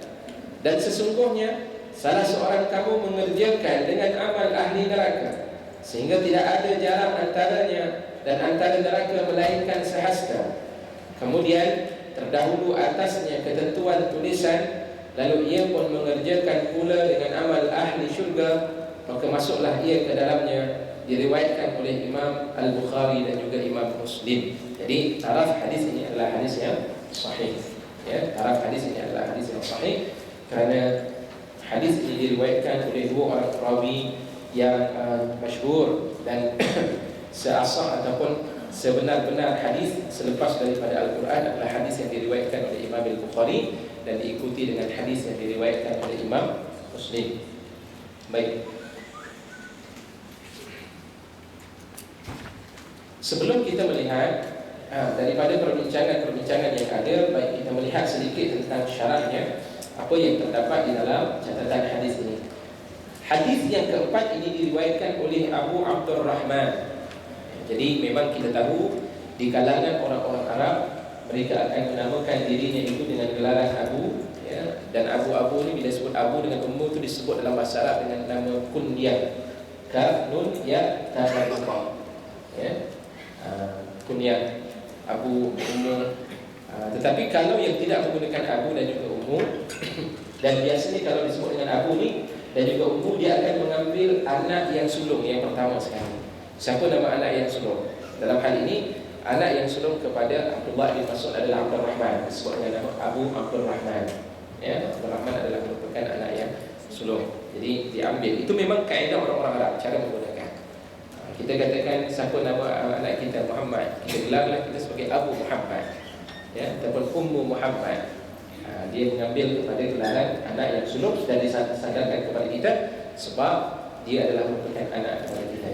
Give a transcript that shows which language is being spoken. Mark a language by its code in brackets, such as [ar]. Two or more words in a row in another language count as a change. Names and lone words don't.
[ms] Dan sesungguhnya salah seorang kamu mengerjakan dengan amal ahli neraka sehingga tidak ada jarak antaranya dan antara neraka melainkan sehasta, kemudian terdahulu atasnya ketentuan tulisan, lalu ia pun mengerjakan pula dengan amal ahli syurga, maka masuklah ia ke dalamnya. Diriwayatkan oleh Imam Al-Bukhari dan juga Imam Muslim. Jadi taraf hadis ini adalah hadis yang sahih. Ya, taraf hadis ini adalah hadis yang sahih kerana hadis ini diriwayatkan oleh 2 orang rawi yang masyhur dan seasah ataupun sebenar-benar hadis selepas daripada Al-Quran adalah hadis yang diriwayatkan oleh Imam Al-Bukhari dan diikuti dengan hadis yang diriwayatkan oleh Imam Muslim. Baik. Sebelum kita melihat daripada perbincangan yang ada, baik kita melihat sedikit tentang syarahnya, apa yang terdapat di dalam catatan hadis ini. Hadis yang keempat ini diriwayatkan oleh Abu Abdurrahman. Jadi memang kita tahu di kalangan orang-orang Arab, mereka akan menamakan dirinya itu dengan gelaran Abu, ya. Dan Abu-Abu ini bila disebut Abu dengan ummu itu disebut dalam bahasa Arab dengan nama kunyah. Kaf nun ya ta ha, ya. Kunyah Abu, ummu. Tetapi kalau yang tidak menggunakan Abu dan juga ummu dan biasanya kalau disebut dengan Abu ni dan juga ummu, dia akan mengambil anak yang sulung yang pertama sekali. Siapa nama anak yang sulung? Dalam hal ini anak yang sulung kepada Abdullah bin Mas'ud adalah Abdurrahman, disebut dengan nama Abu Abdurrahman. Ya, Abdurrahman adalah merupakan anak yang sulung. Jadi diambil. Itu memang kaedah orang-orang Arab cara menggunakan. Kita katakan siapa nama anak kita Muhammad, kita gelarlah kita sebagai Abu Muhammad, ya, ataupun Ummu Muhammad. Dia mengambil kepada gelaran anak yang sulung dan disadarkan kepada kita sebab dia adalah merupakan anak kepada kita.